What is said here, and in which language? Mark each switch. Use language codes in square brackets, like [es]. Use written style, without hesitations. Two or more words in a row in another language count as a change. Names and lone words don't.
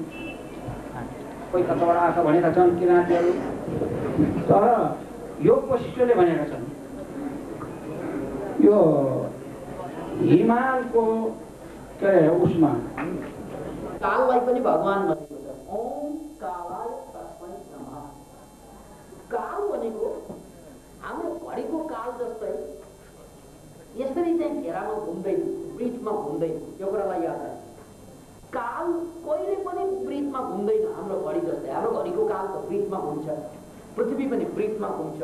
[ne] कोही कताबाट आएका भनेका छन् किराँतीहरू। तर यो वशिष्ठले भनेका छन्, यो हिमालको के अरे उसमा काललाई पनि भगवान भनेको छ। [sa] ओम कालाय तस्मै नमः। [ne] काल भनेको हाम्रो घडीको काल जस्तै यसरी चाहिँ घेरामा घुम्दैन, वृत्तमा घुम्दैन। यो कुरालाई याद राख्नु। काल कहिले पनि वृत्तमा घुम्दैन हाम्रो घडी जस्तै। हाम्रो घडीको काल त वृत्तमा घुम्छ, पृथ्वी पनि वृत्तमा घुम्छ।